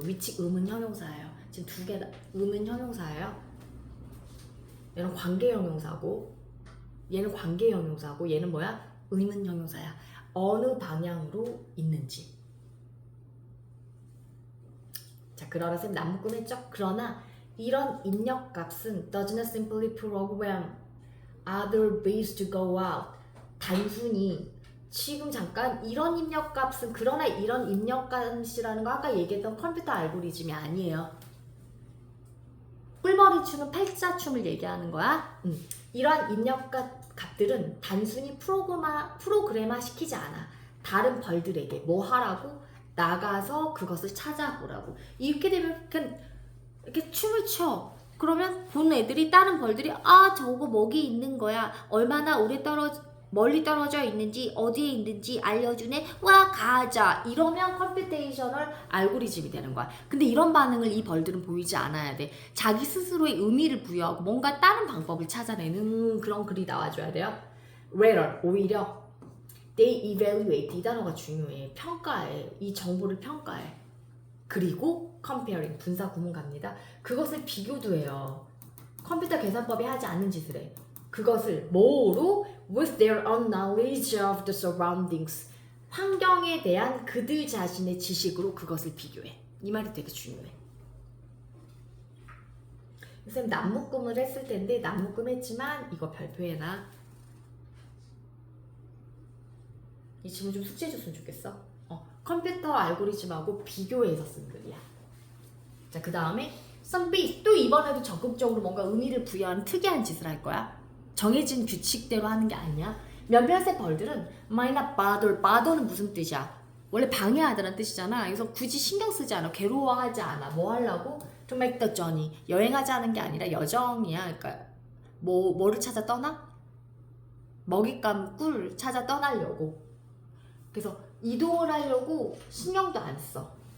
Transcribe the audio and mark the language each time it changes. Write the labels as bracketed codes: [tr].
[ko] 위치 의문 형용사예요. 지금 두 개 다 의문 형용사예요. 얘는 관계 형용사고, 얘는 관계 형용사고, 얘는 뭐야? 의문 형용사야. 어느 방향으로 있는지. 자, 그러나 쌤 난묶음했죠? 그러나 이런 입력값은 [en] does not simply program other base to go out. [ko] 단순히 지금 잠깐 이런 입력값은, 그러나 이런 입력값이라는 거 아까 얘기했던 컴퓨터 알고리즘이 아니에요. 꿀벌이 추는 팔자춤을 얘기하는 거야. 이러한 입력값들은 단순히 프로그래마 시키지 않아. 다른 벌들에게 뭐 하라고? 나가서 그것을 찾아보라고. 이렇게 되면 그냥 이렇게 춤을 춰. 그러면 본 애들이, 다른 벌들이 아, 저거 먹이 있는 거야. 얼마나 멀리 떨어져 있는지, 어디에 있는지 알려주네. 와, 가자. 이러면 컴퓨테이셔널 알고리즘이 되는 거야. 근데 이런 반응을 이 벌들은 보이지 않아야 돼. 자기 스스로의 의미를 부여하고 뭔가 다른 방법을 찾아내는 그런 글이 나와줘야 돼요. [en] Rather, [ko] 오히려 [en] they evaluate, [ko] 이 단어가 중요해. 평가해. 이 정보를 평가해. 그리고 [en] comparing, [ko] 분사 구문 갑니다. 그것을 비교도 해요. 컴퓨터 계산법이 하지 않는 짓을 해. 그것을 뭐로? [en] with their own knowledge of the surroundings. [ko] 환경에 대한 그들 자신의 지식으로 그것을 비교해. 이 말이 되게 중요해. 선생님 난묶음을 했을 텐데, 난묶음 했지만 이거 별표해놔. 이 질문 좀 숙제해줬으면 좋겠어. 컴퓨터 알고리즘하고 비교해서 쓴 글이야. 자, 그 다음에 [en] some base. [ko] 또 이번에도 적극적으로 뭔가 의미를 부여하는 특이한 짓을 할 거야. 정해진 규칙대로 하는 게 아니야. 몇몇의 벌들은 [en] might not bother. [ko] bother는 무슨 뜻이야? 원래 방해하다는 뜻이잖아. 그래서 굳이 신경 쓰지 않아. 괴로워하지 않아. 뭐 하려고? [en] to make the journey. [ko] 여행하자는 게 아니라 여정이야. 그러니까 뭐를 찾아 떠나? 먹잇감, 꿀 찾아 떠나려고. 그래서 이동을 하려고 신경도 안 써.